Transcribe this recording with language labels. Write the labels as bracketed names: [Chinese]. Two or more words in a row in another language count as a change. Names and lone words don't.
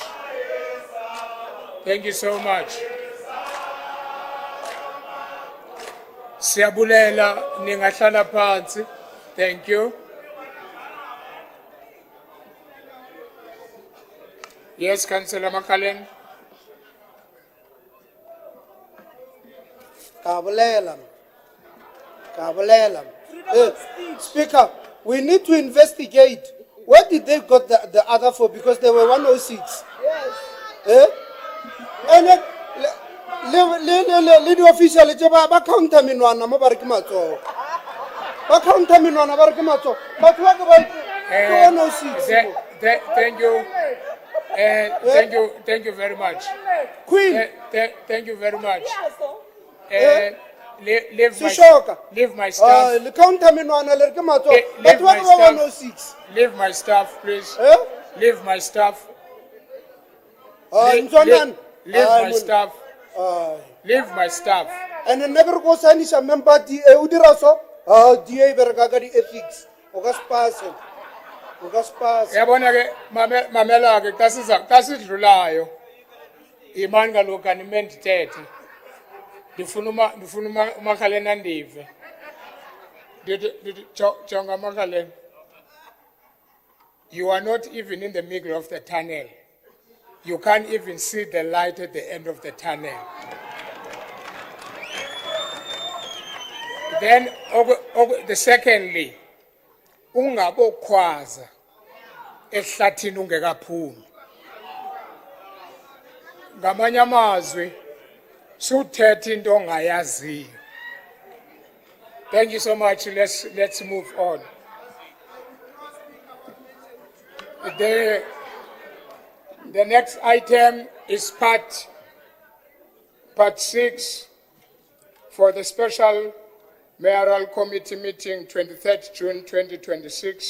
[English] Thank you so much. [Xhosa] Siyabulela ningahlala phansi. [English] Thank you. Yes, Councillor Makaleng. [Tswana] Kabulela. [English] Speaker, we need to investigate. Where did they got the other four? Because they were 106. Yes. And then, [Tswana] le official ba counter minwana mo ba re ke matso. Ba counter minwana ba re ke matso. [English] But what about 106? Thank you very much. Queen. Thank you very much. leave my, Sishoka. leave my staff. [Tswana] Le counter menwana le re ke matsogo. [English] Leave [Tswana] Batho ba [English] my [Tswana] ke ba [English] staff. 106. Leave my staff, please. Eh? Leave my staff. Ntwanani. Leave [Xhosa] Hayi, [English] my [Tswana] monna. [English] staff. Leave my staff. And then never go signisha member DA [Tswana] o dira so. DA bereka ka di ethics. O ka se pase. O ka se pase. [Xhosa] Yabona ke mamela ke xa sidlulayo imani kaloku anime ndithethe ndifuna umakhalena ndive ndithi jonga makhalena, [English] you are not even in the middle of the tunnel, you can't even see the light at the end of the tunnel. Then the secondly, [Xhosa] ungabokhwaza ehlathini ungekaphumi. Ngamanye amazwi suthetha into ongayaziyo. [English] Thank you so much. Let's move on. The next item is part 6 for the special mayoral committee meeting 23rd June 2026.